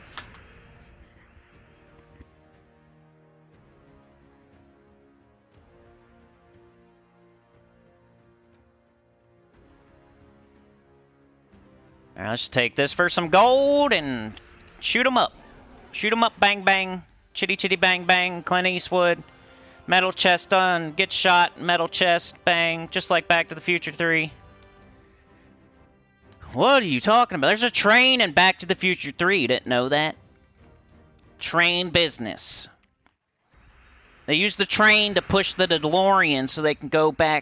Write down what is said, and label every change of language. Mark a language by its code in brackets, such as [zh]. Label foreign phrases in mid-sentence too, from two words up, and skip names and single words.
[en] Alright, let's take this for some gold and shoot them up. Shoot them up, bang bang. Chitty chitty bang bang. Clint Eastwood. Metal chest done. Get shot. Metal chest. Bang. Just like Back to the Future 3. What are you talking about? There's a train in Back to the Future 3. You didn't know that? Train business. They use the train to push the DeLorean so they can go back.